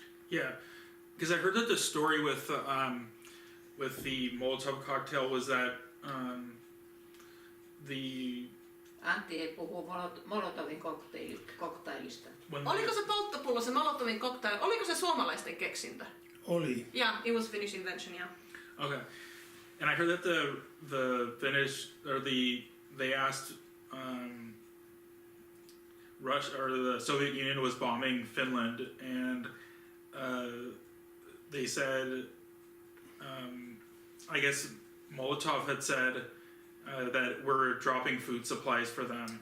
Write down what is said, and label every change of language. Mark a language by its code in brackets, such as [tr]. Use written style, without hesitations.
[en] Yeah, because I heard that the story with the Molotov cocktail was that the... [fi] Antti ei puhu Molotovin koktailista. Oliko se polttopullo, se Molotovin cocktail, oliko se suomalaisten keksintö? Oli. [en] Yeah, it was Finnish invention, yeah. Okay, and I heard that the Finnish, or they asked Russia or the Soviet Union was bombing Finland, and they said, I guess Molotov had said that we're dropping food supplies for them.